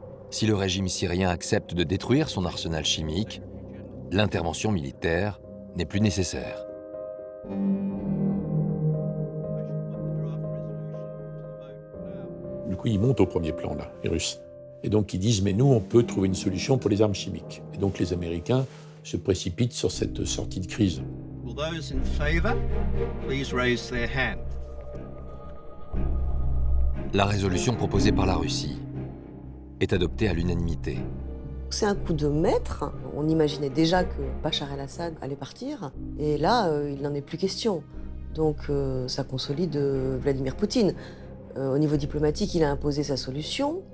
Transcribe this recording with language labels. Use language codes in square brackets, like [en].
[fr] Si le régime syrien accepte de détruire son arsenal chimique, l'intervention militaire n'est plus nécessaire. Du coup, ils montent au premier plan, là, les Russes. Et donc, ils disent, mais nous, on peut trouver une solution pour les armes chimiques. Et donc, les Américains se précipitent sur cette sortie de crise. [en] Will those in favor, please raise their hand. [fr] La résolution proposée par la Russie est adoptée à l'unanimité. C'est un coup de maître. On imaginait déjà que Bachar el-Assad allait partir. Et là, il n'en est plus question. Donc, ça consolide Vladimir Poutine. Au niveau diplomatique, il a imposé sa solution.